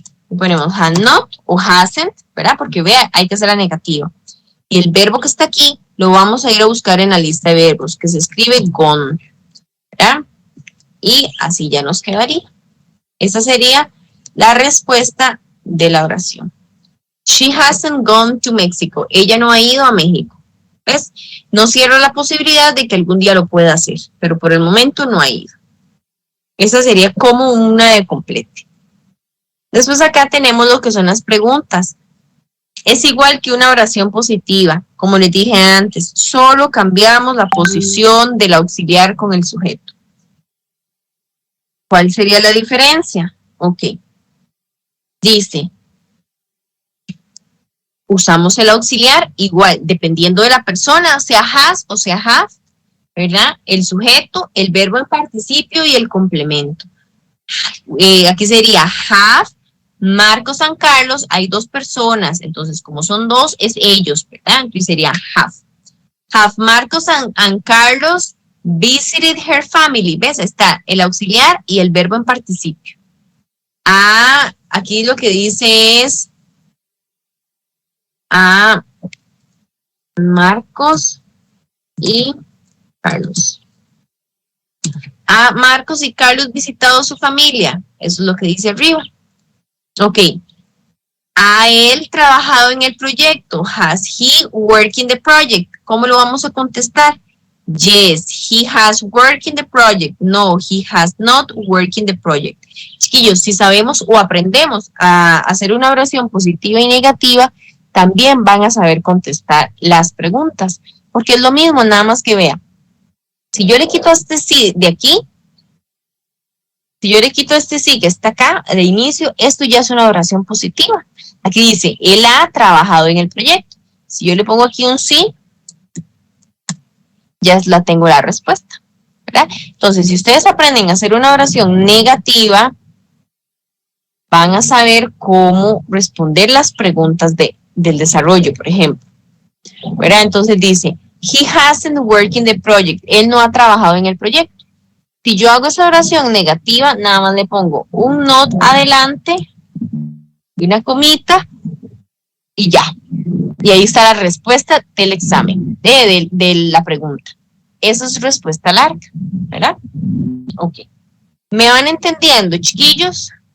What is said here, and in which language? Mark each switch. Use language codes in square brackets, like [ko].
[es] Y ponemos has not o hasn't, ¿verdad? Porque vea, hay que hacer la negativa. Y el verbo que está aquí lo vamos a ir a buscar en la lista de verbos, que se escribe gone, ¿verdad? Y así ya nos quedaría. Esa sería la respuesta de la oración. [en] She hasn't gone to Mexico. [es] Ella no ha ido a México. ¿Ves? No cierro la posibilidad de que algún día lo pueda hacer, pero por el momento no ha ido. Esa sería como una de complete. Después acá tenemos lo que son las preguntas. Es igual que una oración positiva, como les dije antes, solo cambiamos la posición del auxiliar con el sujeto. ¿Cuál sería la diferencia? Ok. Dice, usamos el auxiliar igual, dependiendo de la persona, sea has o sea have, ¿verdad? El sujeto, el verbo en participio y el complemento. Aquí sería have, Marcos and Carlos, hay dos personas, entonces como son dos, es ellos, ¿verdad? Entonces sería have. [en] Have Marcos and Carlos visited her family. [es] ¿Ves? Está el auxiliar y el verbo en participio. Ah, aquí lo que dice es Marcos y Carlos. Marcos y Carlos visitado su familia. Eso es lo que dice arriba. Ok. ¿Ha él trabajado en el proyecto? [en] Has he worked in the project? [es] ¿Cómo lo vamos a contestar? [en] Yes, he has worked in the project. No, he has not worked in the project. [es] Chiquillos, si sabemos o aprendemos a hacer una oración positiva y negativa, también van a saber contestar las preguntas. Porque es lo mismo, nada más que vea. Si yo le quito este sí de aquí, si yo le quito este sí que está acá de inicio, esto ya es una oración positiva. Aquí dice, él ha trabajado en el proyecto. Si yo le pongo aquí un sí, ya la tengo la respuesta, ¿verdad? Entonces, si ustedes aprenden a hacer una oración negativa, van a saber cómo responder las preguntas del desarrollo, por ejemplo. ¿Verdad? Entonces dice, [en] he hasn't worked in the project. [es] Él no ha trabajado en el proyecto. Si yo hago esa oración negativa, nada más le pongo un not adelante y una comita y ya. Y ahí está la respuesta del examen, de la pregunta. Eso es respuesta larga, ¿verdad? Ok. ¿Me van entendiendo, chiquillos?